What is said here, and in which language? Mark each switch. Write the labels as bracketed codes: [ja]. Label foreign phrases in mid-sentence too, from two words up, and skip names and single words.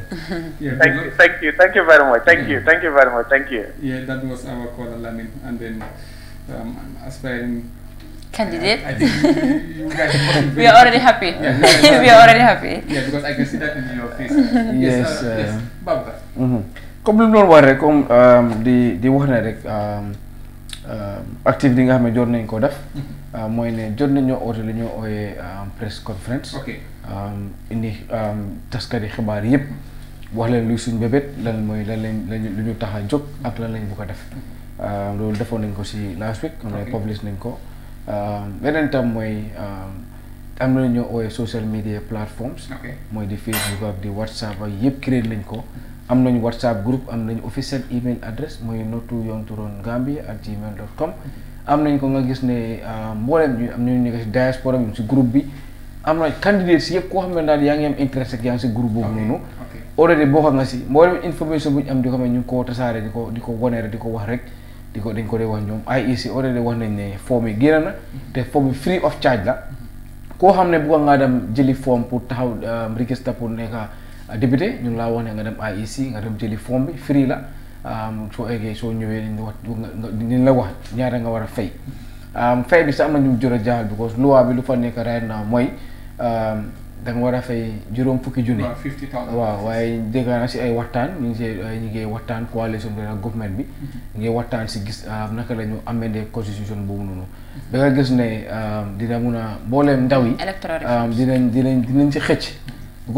[en] Thank you very much. Thank you very much. Thank you. Yeah, that was our call, Lamin, and then aspiring candidate. I think you guys we are already happy. Yeah, we are already happy. Yeah, because I can see that in your face. Yes, yes, Baba. [wo] Comme lu doon wax rek comme di wax ne rek activité nga xam ne jot nañ ko def mooy ne jot nañoo oote li ñoo ooyee [en] press conference [wo] indi taskati xibaar yëpp wax leen luy suñ bébét lan mooy lu ñu tax a jóg ak lan lañ bëgg a def loolu defoon nañ ko si [en] last week [wo] xam ne publish nañ ko beneen tam mooy am na lu ñoo ooyee [en] social media platforms [wo] mooy di Facebook ak di WhatsApp ak yëpp créé nañ ko am nañu [en] WhatsApp group, [wo] am nañu [en] official email address [wo] mooy Not2Young2Run Gambia@gmail.com. am nañ ko nga gis ne mboolem ñu am nañu nekk si diaspora bi si groupe bi am na candidates yëpp koo xam ne daal yaa ngi am interest ak yaa ngi si groupe boobu noonu. already bokk nga si mboolem information bu ñu am di ko xam ne ñu ngi koo tasaare di ko wane rek di ko wax rek dañ ko dee wax ñoom IEC already wax nañ ne form yi génn na te form bi [en] free of charge [wo] la koo xam ne bëgg ngaa dem jëli form pour taxaw register pour nekk député ñu laa wax ne nga dem IEC nga dem jëli form bi free la soo eggee soo ñëwee dañ la wax ñaata nga war a fay fay bi sax am na ñu jot a jaaxal because loi bi lu fa nekk [en] right now [wo] mooy da nga war a fay juróom fukki junni waaw waaye dégg naa si ay waxtaan ñu ngi waxtaan coalition bi ak government bi ñu ngi waxtaan si gis naka la ñu amendé constitution boobu noonu da nga gis ne dina mun a mbooleem ndaw yi dinañ si xëcc ko